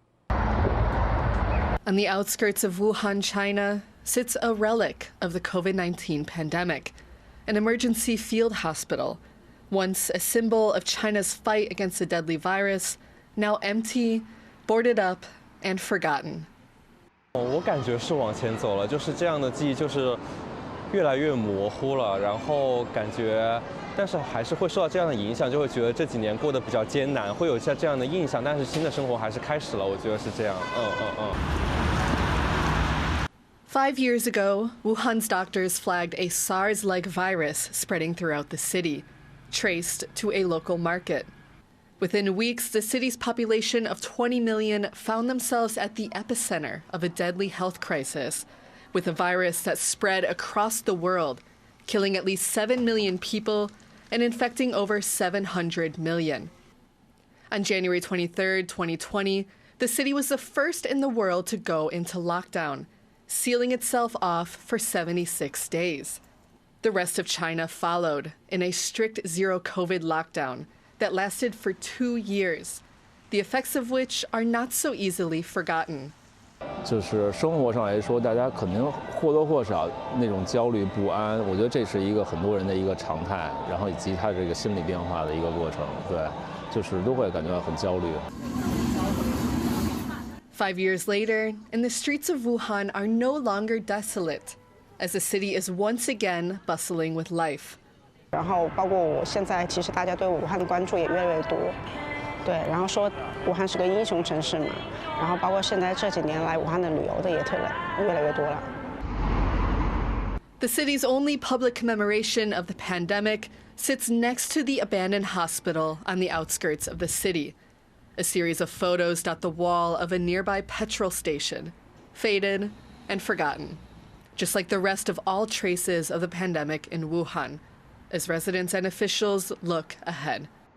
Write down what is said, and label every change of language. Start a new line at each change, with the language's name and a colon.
English: On the outskirts of Wuhan, China, sits a relic of the COVID-19 pandemic, an emergency field hospital, once a symbol of China's fight against the deadly virus, now empty, boarded up, and forgotten.
Chinese: 我感觉是往前走了，就是这样的记忆就是越来越模糊了，然后感觉，但是还是会受到这样的影响，就会觉得这几年过得比较艰难，会有一下这样的印象，但是新的生活还是开始了，我觉得是这样，
English: 5 years ago, Wuhan's doctors flagged a SARS-like virus spreading throughout the city, traced to a local market. Within weeks, the city's population of 20 million found themselves at the epicenter of a deadly health crisis, with a virus that spread across the world, killing at least 7 million people and infecting over 700 million. On January 23, 2020, the city was the first in the world to go into lockdown, sealing itself off for 76 days. The rest of China followed in a strict zero-COVID lockdown that lasted for 2 years, the effects of which are not so easily forgotten.
Chinese: 就是生活上来说，大家肯定或多或少那种焦虑不安，我觉得这是一个很多人的一个常态，然后以及他这个心理变化的一个过程，对，就是都会感觉到很焦虑。
English: 5 years later, and the streets of Wuhan are no longer desolate, as the city is once again bustling with life.
Chinese: 然后包括我现在，其实大家对武汉的关注也越来越多，对，然后说武汉是个英雄城市嘛，然后包括现在这几年来武汉的旅游的也越来越多了。
English: The city's only public commemoration of the pandemic sits next to the abandoned hospital on the outskirts of the city. A series of photos dot the wall of a nearby petrol station, faded and forgotten, just like the rest of all traces of the pandemic in Wuhan, as residents and officials look ahead.